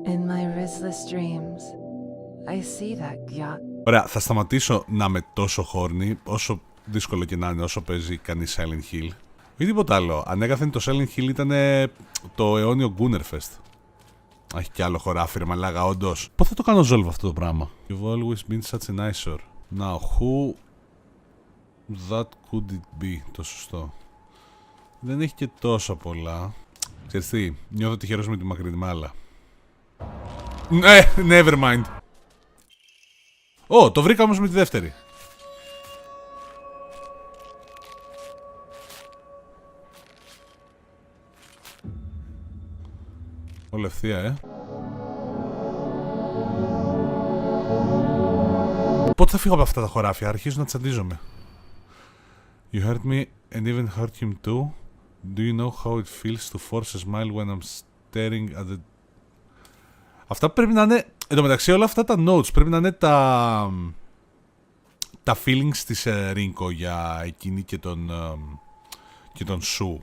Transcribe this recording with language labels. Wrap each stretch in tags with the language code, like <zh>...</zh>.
<en>In my restless dreams, I see that yacht.</en> <el>Ωραία, θα σταματήσω να είμαι τόσο χόρνη, όσο δύσκολο και να είναι, όσο παίζει κανείς Silent Hill. Ή τίποτα άλλο. Ανέκαθεν το Silent Hill ήταν το αιώνιο Gunnerfest. Έχει κι άλλο χωράφι, ρε μαλάκα, όντως. Πώς θα το κάνω ζόλβο αυτό το πράγμα?</el> <en>You've always been such an eyesore. Now, who that could it be?</en> <el>Το σωστό. Δεν έχει και τόσο πολλά. Ξέρεις τι, νιώθω τυχερός με τη μακρινή μάλα.</el> <en>Ναι, never mind.</en> <el>Το βρήκα όμως με τη δεύτερη. Όλα ευθεία, Πότε θα φύγω από αυτά τα χωράφια? Αρχίζω να τσαντίζομαι.</el> <en>You hurt me and even hurt him too. Do you know how it feels to force a smile when I'm staring at the...</en> <el>Αυτά πρέπει να είναι... Εν τω μεταξύ όλα αυτά τα notes πρέπει να είναι τα feelings της Ρίνκο για εκείνη και τον Σου.</el>